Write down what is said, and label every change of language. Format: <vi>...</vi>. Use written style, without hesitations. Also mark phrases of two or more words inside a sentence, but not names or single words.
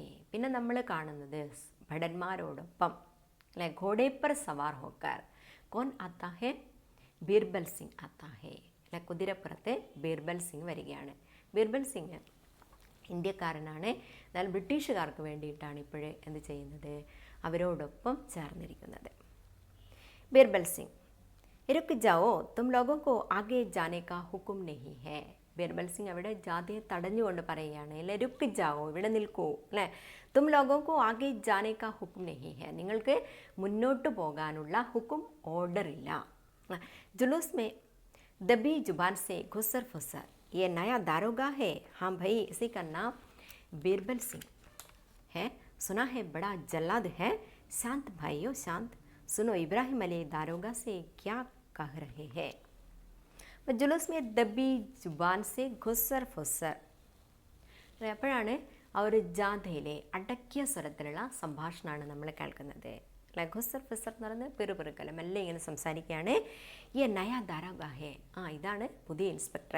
<ml>പിന്നെ നമ്മൾ കാണുന്നത് ഭടന്മാരോടൊപ്പം അല്ലെ</ml> <hi>घोड़े पर सवार होकर कौन आता है? ബീർബൽ സിംഗ് आता है.</hi> <ml>അല്ലെ കുതിരപ്പുറത്ത് ബീർബൽ സിംഗ് വരികയാണ്. ബീർബൽ സിംഗ് ഇന്ത്യക്കാരനാണ്. എന്നാൽ ബ്രിട്ടീഷുകാർക്ക് വേണ്ടിയിട്ടാണ് ഇപ്പോഴേ എന്ത് ചെയ്യുന്നത്? അവരോടൊപ്പം ചേർന്നിരിക്കുന്നത്.</ml> <hi>ബീർബൽ സിംഗ് रुक जाओ तुम लोगों को आगे जाने का हुक्म नहीं है.</hi> <ml>ബീർബൽ സിംഗ് അവിടെ ജാഥയെ തടഞ്ഞുകൊണ്ട് പറയുകയാണ് അല്ലെ</ml> <hi>रुक जाओ,</hi> <ml>ഇവിടെ നിൽക്കൂ അല്ലേ.</ml> <hi>तुम लोगों को आगे जाने का हुक्म नहीं है.</hi> <ml>നിങ്ങൾക്ക് മുന്നോട്ട് പോകാനുള്ള ഹുക്കും ഓർഡർ ഇല്ല.</ml> <hi>जुलूस में दबी ज़ुबान से खुसर फुसर ये नया दारोगा है. हाँ भाई, इसी का नाम बीरबल सिंह है. सुना है बड़ा जल्लाद है, शांत भाइयों शांत, सुनो इब्राहिम अली दारोगा से क्या कह रहे हैं. जुलूस में दबी ज़ुबान से खुसर फुसर.</hi> <ml>എപ്പോഴാണ് ആ ഒരു ജാഥയിലെ അടക്കിയ സ്വരത്തിലുള്ള സംഭാഷണമാണ് നമ്മൾ കേൾക്കുന്നത്. അല്ലെ,</ml> <hi>खुसर फुसर</hi> <ml>എന്ന് പറയുന്നത് പിറുപിറുക്കൽ, മെല്ലെ ഇങ്ങനെ സംസാരിക്കുകയാണ്.</ml> <hi>ये नया दारोगा है,</hi> <ml>ഇതാണ് പുതിയ ഇൻസ്പെക്ടറെ.</ml>